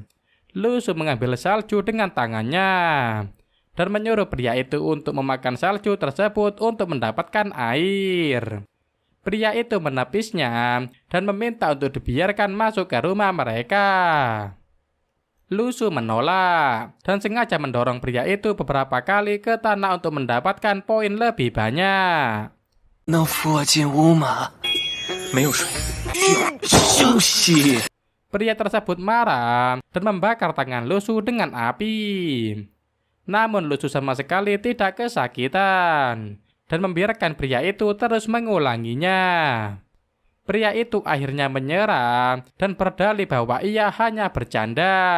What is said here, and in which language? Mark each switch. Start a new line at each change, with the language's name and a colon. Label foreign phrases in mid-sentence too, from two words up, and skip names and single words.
Indonesian: Lu Su mengambil salju dengan tangannya dan menyuruh pria itu untuk memakan salju tersebut untuk mendapatkan air. Pria itu menepisnya dan meminta untuk dibiarkan masuk ke rumah mereka. Lu Su menolak dan sengaja mendorong pria itu beberapa kali ke tanah untuk mendapatkan poin lebih banyak.
Chinese: 能扶我进屋吗？没有水，休息。
Indonesian: Pria tersebut marah dan membakar tangan Lu Su dengan api. Namun Lu Su sama sekali tidak kesakitan dan membiarkan pria itu terus mengulanginya. Pria itu akhirnya menyerah dan berdalih bahwa ia hanya bercanda.